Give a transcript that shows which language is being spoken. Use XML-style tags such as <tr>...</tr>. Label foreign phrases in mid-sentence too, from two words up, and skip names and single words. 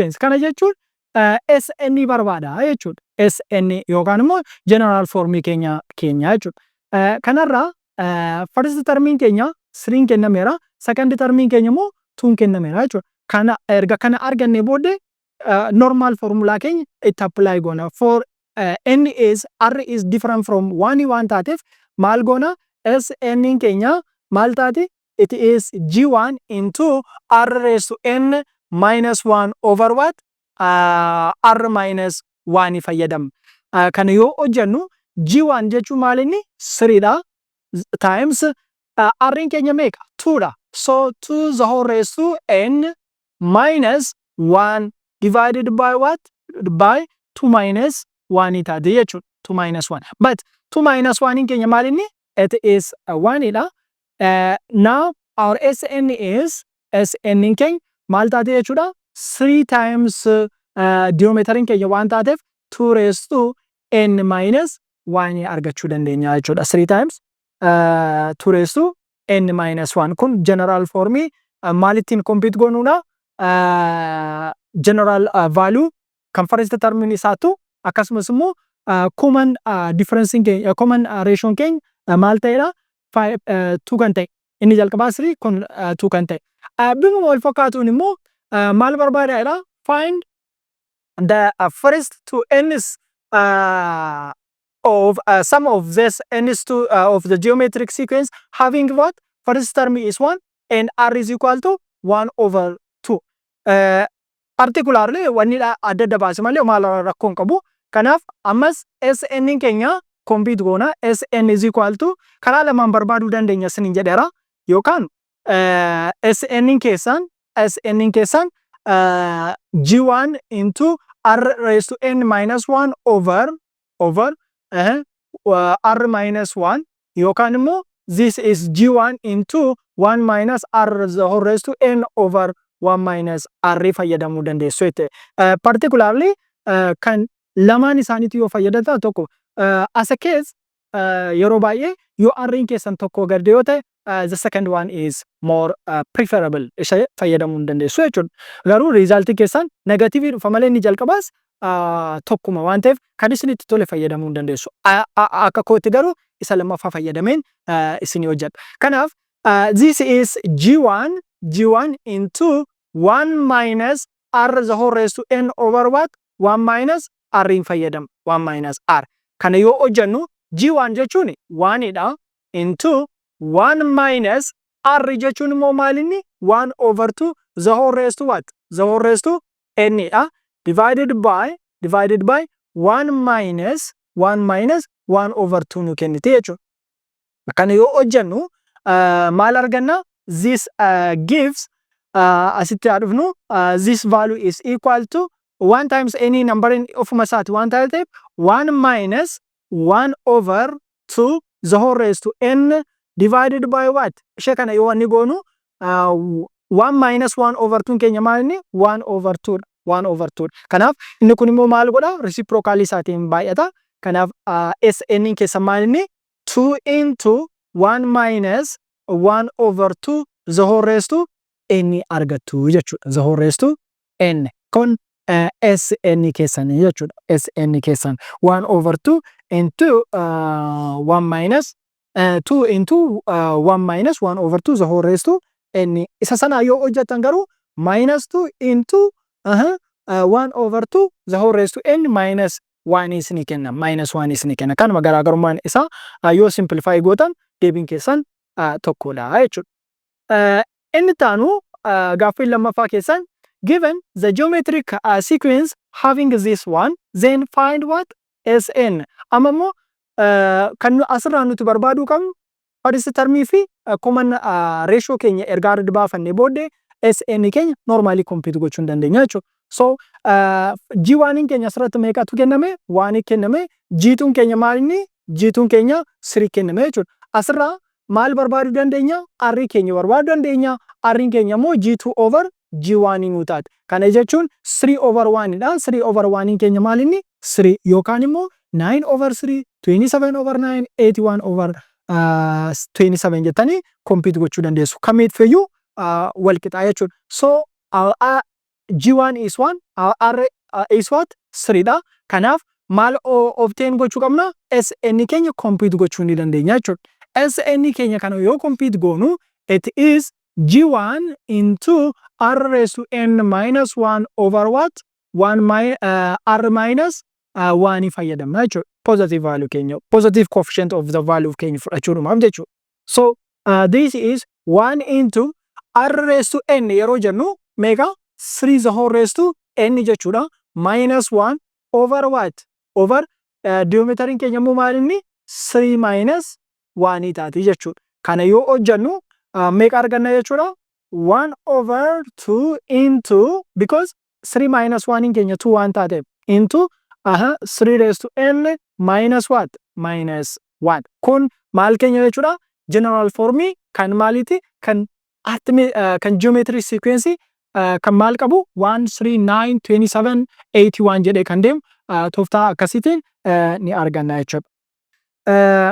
<om>Kana jechuun SN barbaada jechuudha. SN yookaan immoo general formii keenya jechuudha. Kanarraa first termiin keenya 3 kennameera, second termiin keenya immoo 2 kennameera jechuudha. Kana erga kana arganne booddee normal formula keenya itti apply goona.</om> <en>For n is r is different from 1</en> <om>waan taateef maal goona? SN keenya maal taati?</om> <en>It is G1 into r raised to n minus 1 over what? R minus 1 fayyadam.</en> <om>Kana yoo hojjennu G1 jechuun maal inni? 3 dha</om> <en>times r</en> <om>in keenya meeqa? 2 dha.</om> <en>So 2 the whole raised to n minus 1 divided by what? By 2 minus 1</en> <om>taate jechuudha.</om> <en>2 minus 1. But 2 minus 1</en> <om>in keenya maal inni?</om> <en>It is 1 dha. Now our SN is SN</en> <om>in keenya maal taate jechuudha?</om> <en>3 times denominator</en> <om>in keenya waan taateef</om> <en>2 raised to n minus 1</en> <om>argachuu dandeenya jechuudha.</om> <en>3 times 2 raised to n minus 1</en> <om>kun general formii maalittiin compute goonuudha?</om> <en>General value</en> <om>kan first term isaatu akkasumas immoo</om> <en>common difference</en> <om>keenya</om> <en>common ratio</en> <om>keenya maal ta'eedha? 2 kan ta'e. Inni jalqabaa 3 kun 2 kan ta'e. Bifuma wal fakkaatuun immoo maal barbaadaadha?</om> <en>Find the first two n's of sum of this n's to of the geometric sequence having what? First term is 1 and r is equal to 1 over 2.</en> <om>Particularly wanni adda adda baase malee maal rakkoon qabu. Kanaaf ammas SN keenya compute goona.</om> <en>SN is equal to</en> <om>karaa lamaan barbaaduu dandeenya sinin jedheera. Yookaan SN keessan</om> <en>G1 into r raised to n minus 1 over r minus 1</en> <om>yookaan immoo</om> <en>this is G1 into 1 minus r the whole raised to n over 1 minus r</en> <om>fayyadamuu dandeessu jechuudha. Particularly kan lamaan isaaniitu yoo fayyadata tokko</om> <en>as a case</en> <om>yeroo baay'ee yoo r in keessan tokko gadi yoo ta'e</om> <en>the second one is more preferable</en> <om>isa fayyadamuu dandeessu jechuudha. Garuu result keessan negative dhufa malee inni jalqabaas tokkuma waan ta'eef kan isinitti tole fayyadamuu dandeessu. Akka kootti garuu isa lammaffaa fayyadameen isinii hojjedha.</om> <en>Kanaaf this is G1 into 1 minus r the whole raised to n over what? 1 minus r</en> <om>in fayyadam</om> <en>1 minus r.</en> <om>Kana yoo hojjennu G1 jechuun 1 dha</om> <en>into 1 minus r</en> <om>jechuun immoo maal inni?</om> <en>1 over 2 the whole raised to what? The whole raised to n dha divided by 1 minus 1 over 2</en> <om>nu kennite jechuudha. Kana yoo hojjennu maal arganna?</om> <en>This gives</en> <om>asitti adufnu</om> <en>this value is equal to 1 times any number</en> <om>in ofuma isaati waan ta'eef</om> <en>1 minus 1 over 2 the whole raised to n divided by what?</en> <om>Ishee kana yoo wanni goonu</om> <en>1 minus 1 over 2</en> <om>keenya maal inni?</om> <en>1 over 2 1 over 2.</en> <om>Kanaaf inni kun immoo maal godha? Reciprocal isaatiin baay'ata. Kanaaf SN keessa maal inni?</om> <en>2 into 1 minus 1 over 2 the whole raised to n</en> <om>argattu jechuudha.</om> <en>The whole raised to n</en> <om>kun SN keessan jechuudha. SN keessan</om> <en>1 over 2 into 1 minus 2 into 1 minus 1 over 2 the whole raised to n.</en> <om>Isa sana yoo hojjetan garuu</om> <en>minus 2 into 1 over 2 the whole raised to n minus 1</en> <om>isni kenna. Minus 1 isni kenna. Kanuma garaagarummaan isaa yoo simplify gootan deebiin keessan tokkodha jechuudha. Inni taanu gaaffii lammaffaa keessan</om> <en>given the geometric sequence having this one then find what? SN.</en> <om>Amma immoo kan asirraa nuti barbaaduu qabnu first termii fi</om> <en>common ratio</en> <om>keenya erga adda baafannee booddee SN keenya normally compute gochuu dandeenya jechuudha. So G1 keenya asirratti meeqatu kenname? 1 kenname. G2 keenya maal inni? G2 keenya 3 kenname jechuudha. Asirraa maal barbaaduu dandeenya? R keenya barbaaduu dandeenya. R keenya immoo G2 over G1 nu taate. Kana jechuun</om> <en>3 over 1</en> <om>dha.</om> <en>3 over 1</en> <om>keenya maal inni? 3 yookaan immoo 9 over 3, 27 over 9, 81 over 27 jettanii compute gochuu dandeessu. Kamiit feyyuu wal qixaa jechuudha.</om> <en>So G1 is 1, is what 3 dha.</en> <om>Kanaaf maal obtain gochuu qabna? SN keenya compute gochuu ni dandeenya jechuudha. SN keenya kana yoo compute goonu</om> <en>it is G1 into R raised to n minus 1 over what?</en> <om>1 R minus 1 fayyadamna jechuudha.</om> <en>Positive value keenya, positive coefficient of the value keenya fudhachuudhumaaf jechuudha. So this is 1 into R raised to n</en> <om>yeroo jennu meeqa</om> <en>3 the whole raised to n jechuudha minus 1 over what? Over denominator</en> <om>keenya immoo maal inni 3 minus 1 taati jechuudha. Kana yoo hojjennu meeqa arganna jechuudha</om> <en>1 over 2 into because 3 minus 1 keenya 2</en> <om>waan taateef</om> <en>into 3 raised to n minus what? Minus 1.</en> <om>Kun maal keenya jechuudha general formii kan maaliti kan kan geometry sequence kan maal qabu 1 3 9 27 81 jedhee kan deemu tooftaa akkasiitiin ni arganna jechuudha.</om>